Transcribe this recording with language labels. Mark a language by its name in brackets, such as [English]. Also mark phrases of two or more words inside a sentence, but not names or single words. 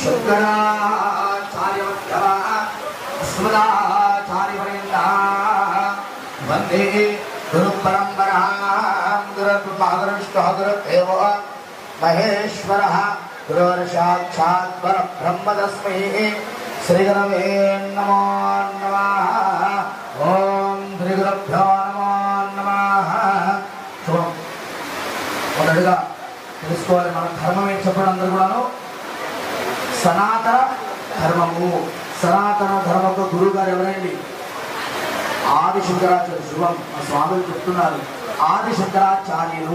[Sanskrit] वंदे गुरु परंपरा गुरुदेव महेश्वर गुरु साक्षात् परब्रह्म तस्मै श्री गुरवे नमो नमः। ओम श्री गुरुभ्यो नमो नमः। [Telugu] మొదటగా తెలుసుకోవాలి మన ధర్మం ఏం చెప్పడం అందరూ కూడాను సనాతన ధర్మము. సనాతన ధర్మకు గురువు గారు ఎవరండి? ఆది శంకరాచార్య. శుభం మా స్వాములు చెప్తున్నారు ఆది శంకరాచార్యులు.